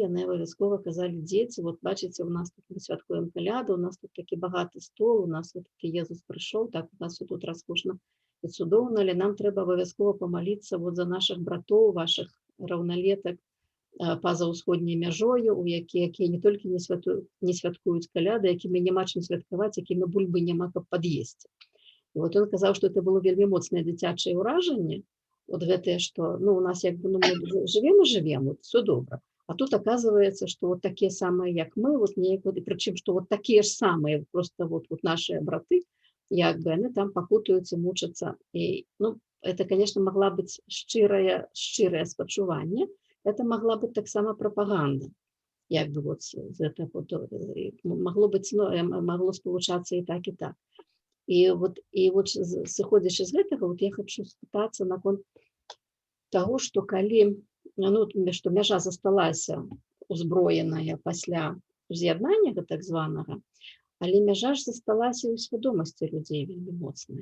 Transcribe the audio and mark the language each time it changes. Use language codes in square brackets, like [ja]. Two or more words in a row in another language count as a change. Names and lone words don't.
[be] яны абавязкова казалі: дзеці, вот бачыце, у нас тут мы святкуем каляду, у нас тут такі багаты стол, у нас вот такі Езус прыйшоў, так у нас тут раскошна і цудоўна, але нам трэба абавязкова памаліцца вот за нашых братоў, вашых раўналетак па-за ўсходняй мяжою, у якія не толькі не святкуюць каляды, якімі няма чым святкаваць, якімі бульбы няма каб пад'есці. І вот ён казаў, што [ru] это было [be] вельмі моцнае дзіцячае ўражанне, вот гэтае, што у нас як бы мы жывем, [ru] вот все добра. А тут оказывается, что вот такие самые, [be] як мы, вот неяк, [ru] вот, и причем, что вот такие же самые, просто вот наши браты, [be] як бы [ru] они там [be] пакутаюць і мучацца. І, [ru] это, конечно, могла быть [be] шчырае спачуванне, [ru] это могла быть [be] таксама прапаганда. Як бы [ru] вот это вот, могло [be] спалучацца і так, і так. І вот сыходзячы з гэтага, вот я хочу спытацца наконт таго, што калі, што мяжа засталася узброеная пасля ўз'яднання так званага, але мяжа ж засталася ў свядомасці людзей вельмі моцная.